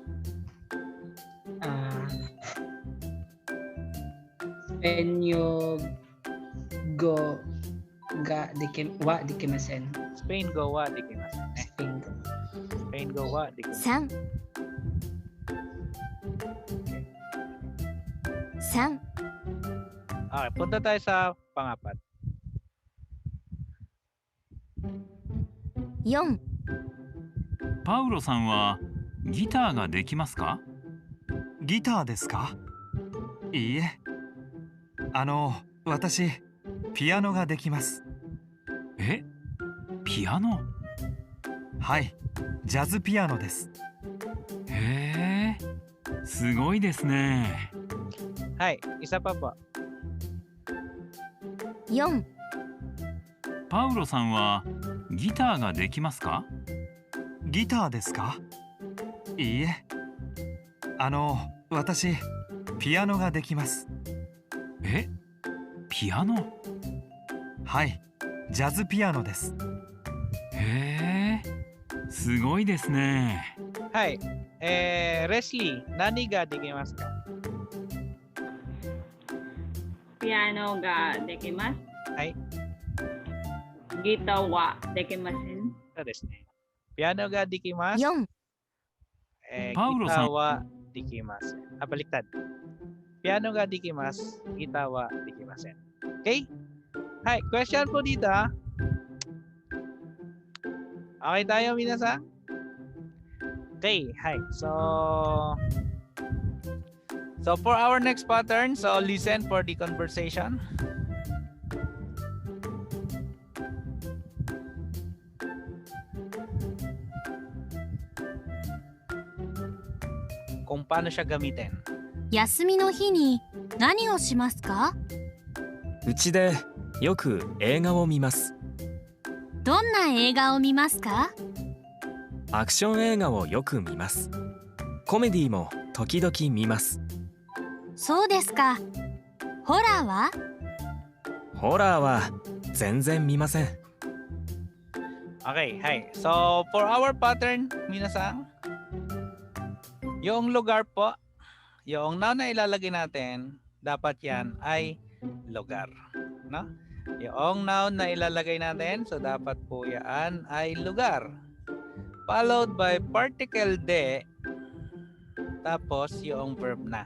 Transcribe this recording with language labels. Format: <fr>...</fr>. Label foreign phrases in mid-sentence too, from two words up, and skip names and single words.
<ja>スペイン語ができません. スペイン語はできません。スペイン語はできません. 3、</ja> <tl>Okay, punta tayo sa pangapat. 4、</tl> <ja>パウロさんはギターができますか？ギターですか？いいえ。私、ピアノができます。ピアノ？はい、ジャズピアノです。へえ、すごいですね。</ja> <tl>はい、isa pa po. 4、</tl> <ja>パウロさんはギターができますか？ギターですか？ いいえ。私、ピアノができます。え、ピアノ？はい、ジャズピアノです。へえ、すごいですね。はい。レスリー、何ができますか？ピアノができます。はい。ギターはできません。そうですね。ピアノができます。 4、 Paulo Gita さん。はできません.</ja> <tl>Baliktad.</tl> <ja>ピアノができます、ギターはできません.</ja> <tl>Okay? Hi, question po dito. Okay tayo, minasan?</tl> <en>Okay, hi. So for our next pattern, so listen for the conversation.</en> <tl>Kung paano siya gamitin.</tl> <ja>休みの日に何をしますか？うちでよく映画を見ます。どんな映画を見ますか？アクション映画をよく見ます。コメディも時々見ます。そうですか。ホラーは？ホラーは全然見ません。</ja> <en>Okay, hi. So for our pattern, minasan,</en> <tl>yung lugar po, yung noun na ilalagay natin, dapat yan ay lugar. No? Yung noun na ilalagay natin, so dapat po yan ay lugar.</tl> <en>Followed by particle</en> <tl>de, tapos yung verb na.</tl>